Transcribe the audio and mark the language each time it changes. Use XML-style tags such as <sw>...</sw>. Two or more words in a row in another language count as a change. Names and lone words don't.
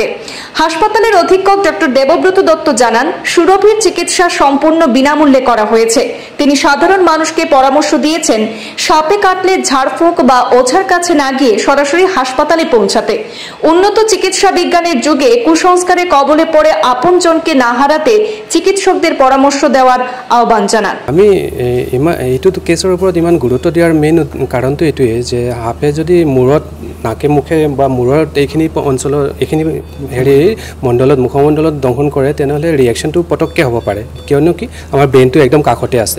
<bn>হাসপাতালের অধীক্ষক ডক্টর দেবব্রত দত্ত জানান, সুরভির চিকিৎসা সম্পূর্ণ বিনামূল্যে করা হয়েছে। তিনি সাধারণ মানুষকে পরামর্শ দিয়েছেন সাপে কাটলে ঝাড়ফুঁক বা ওঝার কাছে না গিয়ে সরাসরি হাসপাতালে পৌঁছাতে। উন্নত চিকিৎসা বিজ্ঞানের যুগে কুসংস্কারে কবলে পড়ে আপনজনকে না হারাতে চিকিৎসকদের পরামর্শ দেওয়ার আহ্বান জানান।</bn> <as>আমি এইটো কেছৰ ওপৰত ইমান গুৰুত্ব দিয়াৰ মেইন কাৰণটো এইটোৱে যে সাপে যদি মূৰত, নাকে মুখে বা মূৰত এইখিনি অঞ্চলৰ এইখিনি মণ্ডলত, মুখমণ্ডলত দংশন কৰে, তেনেহ'লে ৰিয়েকশ্যনটো পটককৈ হ'ব পাৰে, কিয়নো কি আমাৰ ব্ৰেইনটো একদম কাষতে আছে।</as>